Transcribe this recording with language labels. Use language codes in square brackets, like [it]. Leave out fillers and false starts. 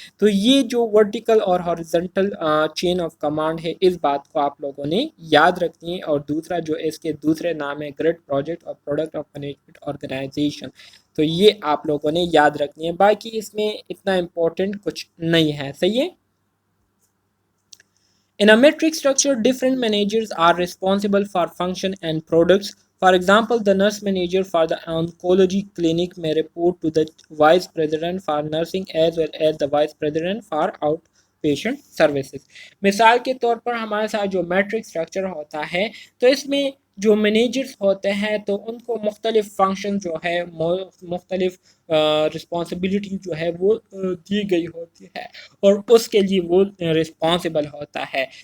[ur] تو یہ جو ورٹیکل اور ہاریزنٹل چین آف کمانڈ ہے اس بات کو آپ لوگوں نے یاد رکھنی ہے. اور دوسرا جو اس کے دوسرے نام ہے گریڈ پروجیکٹ اور پروڈکٹ آف مینجمنٹ آرگنائزیشن. تو یہ آپ لوگوں نے یاد رکھنی ہے. باقی اس میں اتنا امپورٹنٹ کچھ نہیں ہے. صحیح ہے. [en] In a metric structure, different managers are responsible for function and products. For example, the nurse manager for the oncology clinic may report to the vice president for nursing as well as the vice president for outpatient services. [ur] مثال کے طور پر ہمارے ساتھ جو matrix structure ہوتا ہے تو اس میں جو مینیجرز ہوتے ہیں تو ان کو مختلف فنکشن جو ہے مختلف رسپانسبلٹی جو ہے وہ دی گئی ہوتی ہے اور اس کے لیے وہ رسپانسبل ہوتا ہے.